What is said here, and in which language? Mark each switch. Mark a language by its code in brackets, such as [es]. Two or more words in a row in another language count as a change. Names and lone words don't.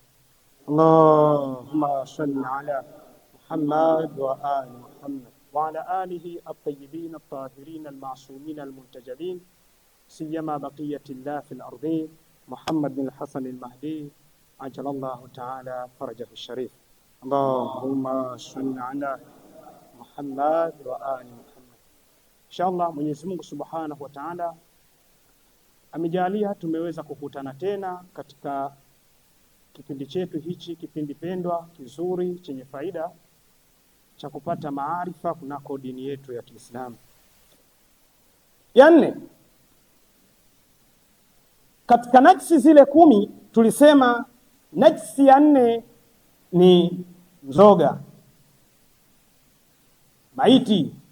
[ar] اللهم صل على محمد وآل محمد وعلى آله الطيبين الطاهرين المعصومين المنتجبين سيما بقية الله في الأرضين محمد بن الحسن المهدي عجل الله تعالى فرجه الشريف. اللهم صل على محمد وآل محمد. [sw] Inshallah Mwenyezi Mungu [ar] سبحانه وتعالى [sw] amejalia tumeweza kukutana tena katika kipindi chetu hichi, kipindi pendwa kizuri chenye faida cha kupata maarifa kunako dini yetu ya Kiislamu. Ya nne, katika najisi zile 10 tulisema najisi ya 4 ni mzoga, maiti.